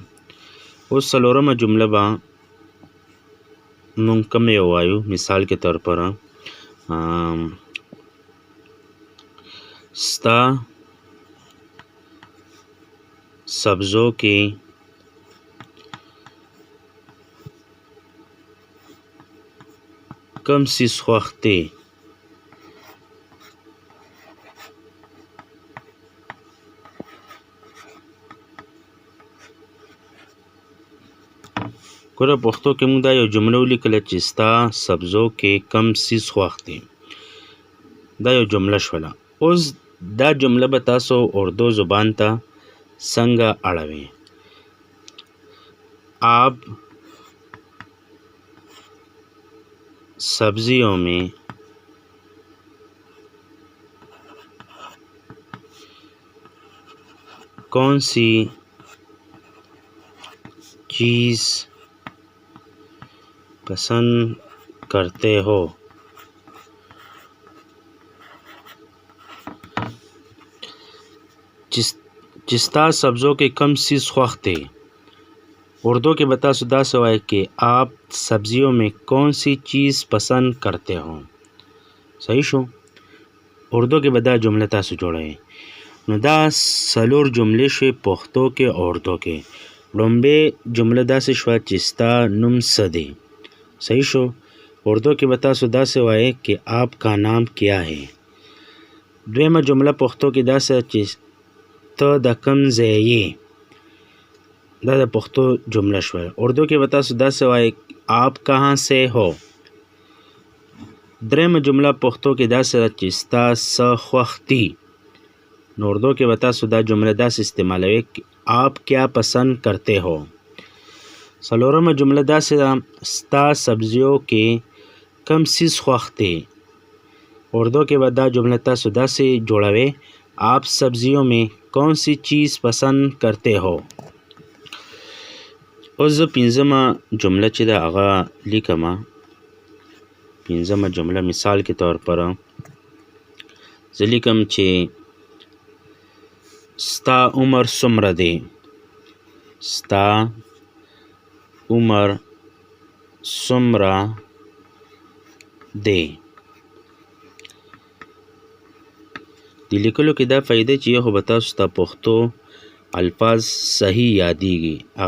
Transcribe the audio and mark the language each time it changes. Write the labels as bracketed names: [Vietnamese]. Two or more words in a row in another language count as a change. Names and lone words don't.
[Pashto] اوس څلورمه جمله به مونږ کوم یو وایو، [Urdu] مثال کې طور پر [Pashto] ستا [Urdu] سبزوں کے [Pashto] کم چیز خوښ دی. ګوره پښتو کې موږ دا یو جمله ولیکله چې ستا سبزو کې کم چیز خوښ دی. دا یو جمله شوله. اوس دا جمله به تاسو اردو زبان ته څنګه اړوئ. [Urdu] آپ سبزیوں میں کون سی چیز پسند کرتے ہو [Pashto] چې ستا [Urdu] سبزوں کے [Pashto] کم چیز خوښ دی اردو کې به تاسو داسې وایئ [Urdu] کہ آپ سبزیوں میں کون سی چیز پسند کرتے ہو [Pashto] صحیح شو اردو کې به دا جمله تاسو جوړوئ نو دا څلور جملې شوې پښتو کې او اردو کې لومبۍ جمله داسې شوه چې ستا نوم څه دی صحیح شو اردو کې به تاسو داسې وایئ [Urdu] کہ آپ کا نام کیا ہے [Pashto] دویمه جمله پښتو کې داسې چې ته د کوم ځای یې دا د پښتو جمله شوه اردو کې به تاسو داسې وایئ [Urdu] آپ کہاں سے ہو [Pashto] دریمه جمله پښتو کې داسې ده چې ستا څه خوښ دي نو اردو کې به تاسو دا جمله داسې استعمالوئ [Urdu] آپ کیا پسند کرتے ہو [Pashto] څلورمه جمله داسې ده ستا سبزیوں کې کم چیز خوښ دی اردو کې به دا جمله تاسو داسې جوړوئ [Urdu] آپ سبزیوں میں کون سی چیز پسند کرتے ہو [Pashto] اوس زه پنځمه جمله چې ده هغه لیکمه پنځمه جمله [Urdu] مثال کے طور پر [Pashto] زه لیکم چې ستا عمر څومره دی ستا عمر څومره دی د لیکلو کې دا فایده چې یو خو به تاسو ته پښتو الفاظ صحیح یادېږي هغه